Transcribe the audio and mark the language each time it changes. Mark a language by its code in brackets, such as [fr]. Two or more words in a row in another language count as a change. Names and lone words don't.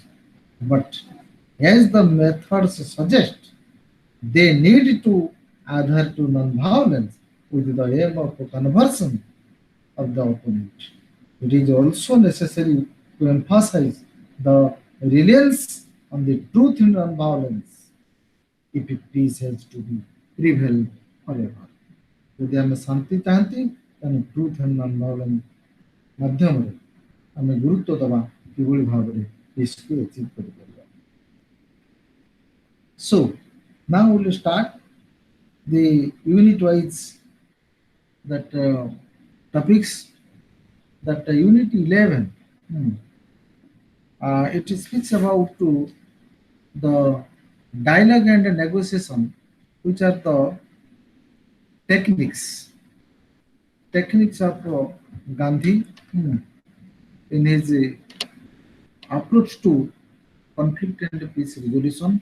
[en] But as the methods suggest, they need to adhere to non-violence with the aim of conversion of the opponent. It is also necessary to emphasize the reliance on the truth in non-violence if peace has to be prevail forever. [or] ଯଦି ଆମେ ଶାନ୍ତି ଚାହାନ୍ତି ତାହେଲେ [en] truth and non violence [or] ମାଧ୍ୟମରେ ଆମେ ଗୁରୁତ୍ୱ ଦେବା କିଭଳି ଭାବରେ ପିସ୍କୁ ଆଚିଭ୍ କରିପାରିବା. [en] So now we will start the unit wise that topics. That unit 11 it speaks about the dialogue and negotiation, which are the techniques of Gandhi in his approach to conflict and peace resolution.